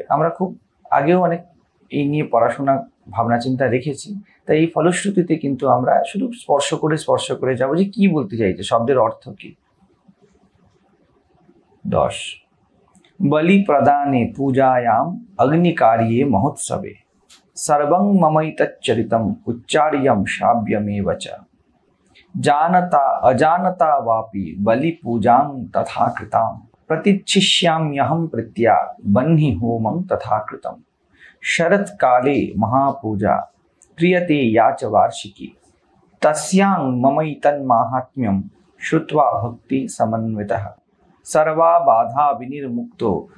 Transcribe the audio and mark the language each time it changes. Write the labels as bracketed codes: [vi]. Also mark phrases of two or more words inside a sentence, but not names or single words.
[bn] আমরা খুব আগেও অনেক এই নিয়ে পড়াশোনা ভাবনা চিন্তা রেখেছি, তাই এই ফলশ্রুতিতে কিন্তু আমরা শুধু স্পর্শ করে যাব যে কি বলতে চাইছে, শব্দের অর্থ কি। [sa] 10 বলি প্রদানে পূজায়াম অগ্নিকার্যে মহোৎসবে সর্বং মমৈতচ্চরিতম উচ্চার্যম শ্রাব্যমেব চ जानता अजानता वापि बलि पूजां तथा कृतां प्रतिच्छिष्याम्यहं प्रीत्या बह्नि होमं तथा कृतं शरत्काले महापूजा क्रियते या च वार्षिकी तस्यां ममैतन्माहात्म्यं श्रुत्वा भक्ति समन्वितः सर्वा बाधा विनिर्मुक्तो